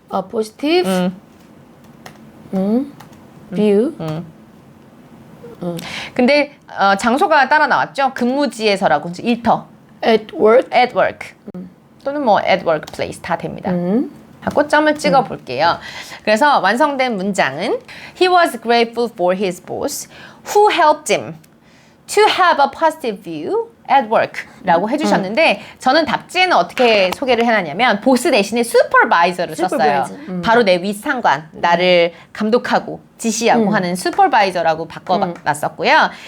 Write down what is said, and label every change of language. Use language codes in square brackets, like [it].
[en] positive. view. [ko] 근데 장소가 따라 나왔죠. 근무지에서라고 일터. [en] at work. at work. [ko] 또는 뭐 [en] at workplace [ko] 다 됩니다. 꽃점을 찍어 볼게요. 그래서 완성된 문장은 [en] He was grateful for his boss who helped him to have a positive view at work [ko] 라고 해주셨는데 저는 답지에는 어떻게 소개를 해놨냐면 보스 대신에 supervisor를 썼어요. 바로 내 윗상관, 나를 감독하고 지시하고 하는 supervisor라고 바꿔놨었고요.